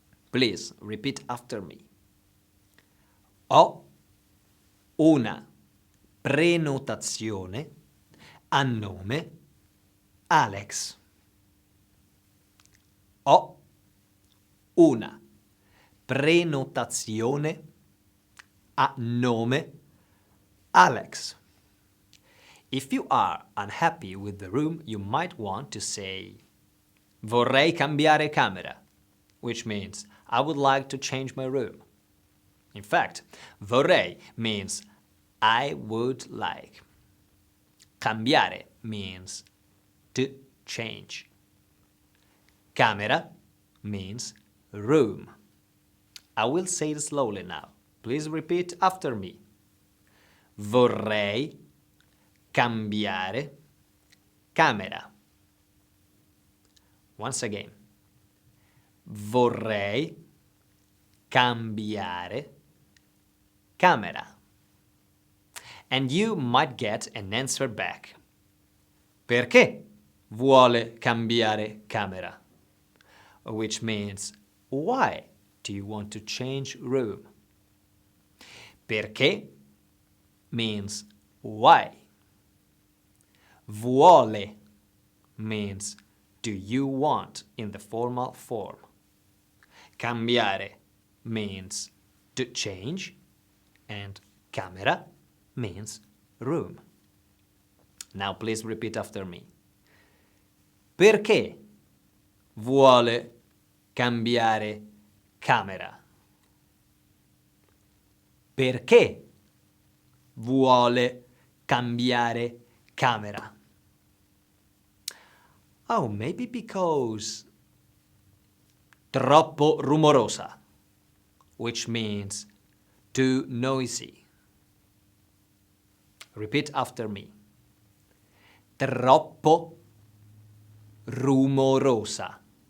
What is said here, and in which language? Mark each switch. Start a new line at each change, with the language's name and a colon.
English: Please repeat after me.
Italian: Ho una prenotazione a nome Alex. Ho una prenotazione a nome Alex.
English: If you are unhappy with the room, you might want to say
Italian: vorrei cambiare camera,
English: which means I would like to change my room. In fact, vorrei means I would like. Cambiare means to change. Camera means room. I will say it slowly now. Please repeat after me.
Italian: Vorrei cambiare camera.
English: Once again.
Italian: Vorrei cambiare camera.
English: And you might get an answer back.
Italian: Perché vuole cambiare camera?
English: Which means, why do you want to change room? Perché means why. Vuole means do you want in the formal form. Cambiare means to change, and camera means room. Now please repeat after me.
Italian: Perché vuole cambiare camera? Perché vuole cambiare camera?
English: Oh, maybe because
Italian: troppo rumorosa,
English: which means too noisy. Repeat after me.
Italian: Troppo rumorosa.